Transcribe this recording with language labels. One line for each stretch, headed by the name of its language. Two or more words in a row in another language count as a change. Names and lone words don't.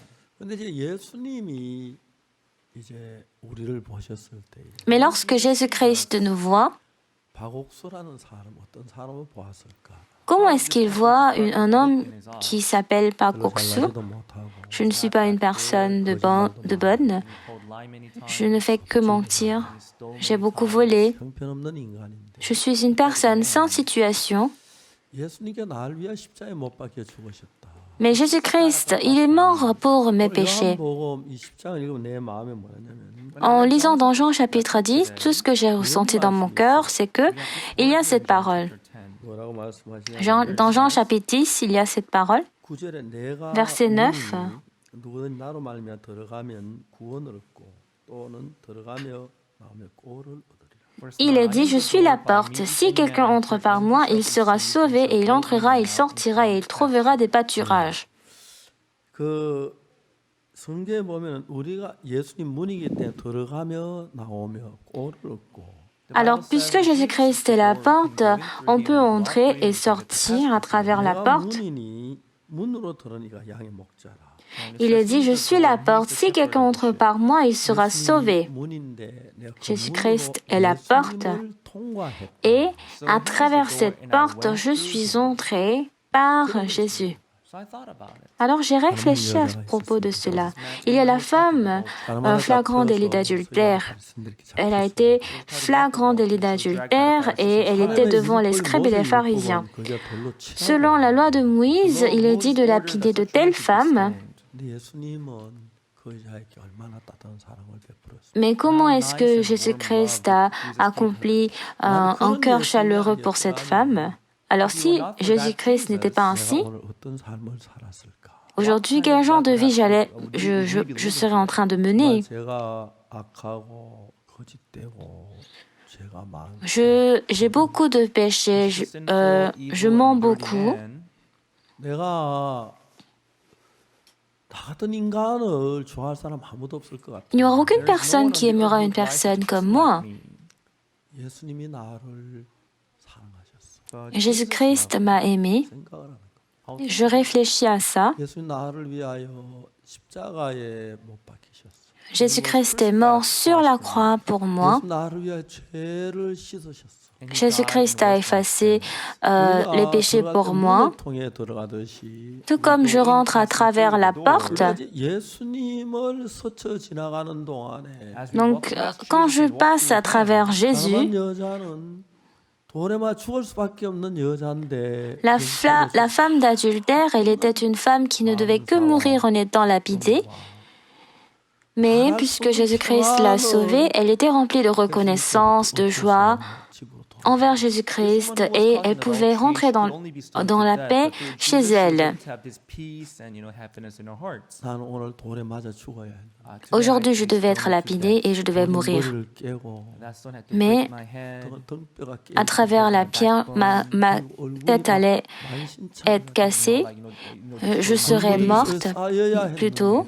French: Mais lorsque Jésus-Christ nous voit, comment est-ce qu'il voit un homme qui s'appelle Pak Ok-su? Je ne suis pas une personne de bonne. Je ne fais que mentir. J'ai beaucoup volé.
Korean: 형편없는 인간인데
French: Je suis une personne sans situation.
Korean: 예수님께 나를 위하여 십자가에 못 박혀 죽으셨다.
French: Mais Jésus-Christ, il est mort pour mes péchés.
Korean: 요한복음 이 십자가를 읽으면 내 마음에 뭐냐면
French: En lisant dans Jean chapitre 10, tout ce que j'ai ressenti dans mon cœur, c'est que il y a cette parole.
Korean: 뭐라고 말씀하시냐면
French: Dans Jean chapitre 10, il y a cette parole.
Korean: 9절에 내가
French: Verset 9.
Korean: 누구든 나로 말미암아 들어가면 구원을 얻고 또는 들어가며 마음의 꼴을 얻으리라.
French: Il est dit, je suis la porte. Si quelqu'un entre par moi, il sera sauvé et il entrera, il sortira et il trouvera des pâturages.
Korean: 그 성경에 보면 우리가 예수님 문이기 때문에 들어가며 나오며 꼴을 얻고
French: Alors, puisque Jésus-Christ est la porte, on peut entrer et sortir à travers la porte.
Korean: 문이니 문으로 들어오니까 양의 목자라.
French: Il est dit, je suis la porte. Si quelqu'un entre par moi, il sera sauvé.
Korean: 문인데 내가 그
French: Jésus-Christ
Korean: 문으로
French: est la porte.
Korean: 예수님을 통과했다.
French: Et à travers cette porte, je suis entrée par Jésus. Alors j'ai réfléchi à propos de cela. Il y a la femme flagrant délit d'adultère. Elle a été flagrant délit d'adultère et elle était devant les scribes et les pharisiens. Selon la loi de Moïse, il est dit de lapider de telles femmes.
Korean: 근데 예수님은 그 여자에게 얼마나 따뜻한 사랑을 베풀었어요.
French: Mais comment est-ce que Jésus-Christ a accompli un cœur chaleureux pour cette femme? Alors si Jésus-Christ n'était pas ainsi,
Korean: 오늘 어떤 삶을 살았을까?
French: aujourd'hui, quel genre de vie je serais en train de mener?
Korean: 제가 악하고 거짓되고 제가 망.
French: J'ai beaucoup de péchés, je mens beaucoup.
Korean: 내가 나 같은 인간을 좋아할 사람 아무도 없을 것 같아.
French: Il n'y aura aucune personne qui aimera une personne comme moi.
Korean: 예수님이 나를 사랑하셨어.
French: Jésus-Christ m'a aimé.
Korean: 생각을 하는 거야.
French: Je réfléchis à ça.
Korean: 예수님 나를 위하여 십자가에 못 박히셨어.
French: Jésus-Christ est mort sur la croix pour moi.
Korean: 예수 나를 위하여 죄를 씻으셨어.
French: Jésus-Christ a effacé les péchés pour moi.
Korean: 통해 들어가듯이
French: Tout comme je rentre à travers la porte.
Korean: 예수님을 스쳐 지나가는 동안에
French: Donc, quand je passe à travers Jésus,
Korean: 사랑한 여자는 돌에 맞아 죽을 수밖에 없는 여자인데
French: la femme d'adultère, elle était une femme qui ne devait que mourir en étant lapidée. Mais puisque Jésus-Christ l'a sauvée, elle était remplie de reconnaissance, de joie envers Jésus-Christ et elle pouvait rentrer dans la paix chez elle.
Korean: 나는 오늘 돌에 맞아 죽어야 해.
French: Aujourd'hui, je devais être lapidée et je devais mourir.
Korean: 머리를 깨고
French: Mais
Korean: 등뼈가 깨.
French: à travers la pierre, ma tête allait être cassée. Je serais morte plutôt.